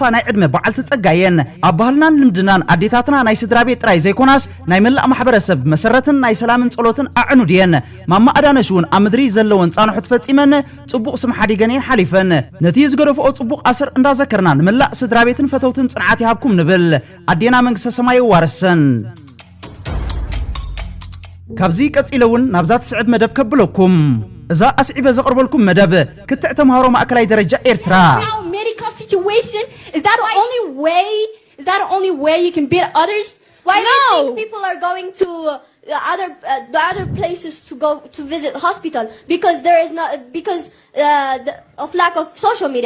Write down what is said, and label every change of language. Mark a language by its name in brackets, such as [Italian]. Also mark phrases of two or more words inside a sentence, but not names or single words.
[Tigrinya] ናይ ዕድመ በዓል ትጸጋየን ኣብ ባህልናን ልምድናን ኣዴታትና ናይ ስድራ ቤት ጥራይ ዘይኮናስ ናይ መላእ ማሕበረሰብ መሰረትን ናይ ሰላምን ጸሎትን ኣዕኑድ እየን ማማ አዳነሽ እውን ኣብ ምድሪ ዘለወን ጻንሖት ፈጺመን ጽቡቕ ስም ሓዲገን ሓሊፈን ነቲ ዝገደፍኦ ጽቡቕ ኣስር እንዳዘከርና ንመላእ ስድራ ቤትን ፈተውትን ጽንዓት ይሃብኩም ንብል ኣዴና መንግስተ ሰማይ ዋርሰን ካብዚ ቀጺለውን ናብዛት ስዕብ መደብ ከብለኩም እዛ ኣስዒበ ዘቕርበልኩም መደብ ክትዕ ተምሃሮ ማእከላይ ደረጃ ኤርትራ [English] medical situation is that the only way you can beat others? Why do you think people are going to the other places to go to visit the hospital? Because there is not of lack of social media.